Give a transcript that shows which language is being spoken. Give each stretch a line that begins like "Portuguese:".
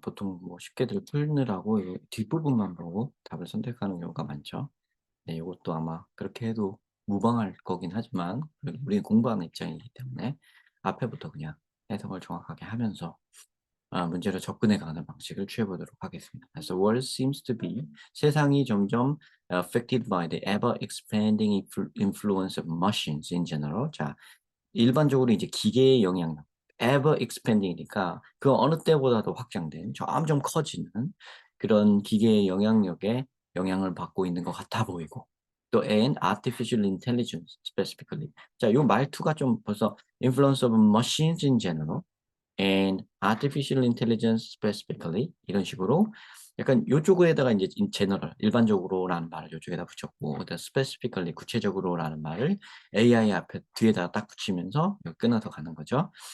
Korean: 보통 뭐 쉽게들 풀느라고 이 뒷부분만 보고 답을 선택하는 경우가 많죠. 네, 이것도 아마 그렇게 해도 무방할 거긴 하지만 그래도 우리는 공부하는 입장이기 때문에 앞에부터 그냥 해석을 정확하게 하면서 문제를 접근해 가는 방식을 취해 보도록 하겠습니다.
English: So world seems to be
Korean: 세상이 점점
English: affected by the ever expanding influence of machines in general.
Korean: 자, 일반적으로 이제 기계의 영향력, ever expanding이니까 그 어느 때보다도 확장된 점점 커지는 그런 기계의 영향력에 영향을 받고 있는 것 같아 보이고 또
English: and artificial intelligence specifically.
Korean: 자, 요 말투가 좀 벌써
English: influence of machines in general and artificial intelligence specifically
Korean: 이런 식으로 약간 요쪽에다가 이제 in general 일반적으로라는 말을 요쪽에다 붙였고 그다음 specifically 구체적으로라는 말을 AI 앞에 뒤에다가 딱 붙이면서 끊어서 가는 거죠.